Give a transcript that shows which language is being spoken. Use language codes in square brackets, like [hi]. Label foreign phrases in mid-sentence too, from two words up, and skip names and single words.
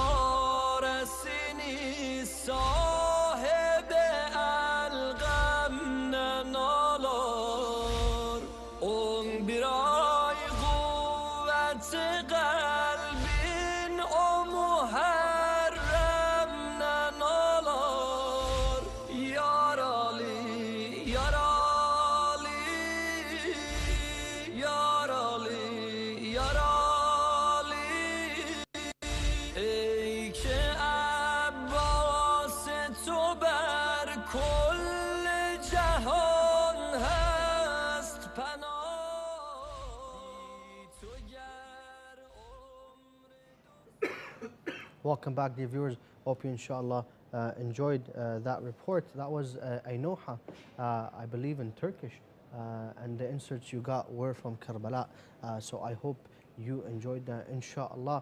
[az] çaresini sahibi el gamden alar 11 ay kuvveti kalbin o muharremden alar Yaralı yaralı yaralı yaralı [fa] ای که عباس تو بر کل جهان هست پناهی تو گر [en] Welcome back, dear viewers. Hope you, inshallah, enjoyed that report. That was Ainoha, I believe in Turkish, and the inserts you got were from Karbala. So I hope you enjoyed that, inshallah.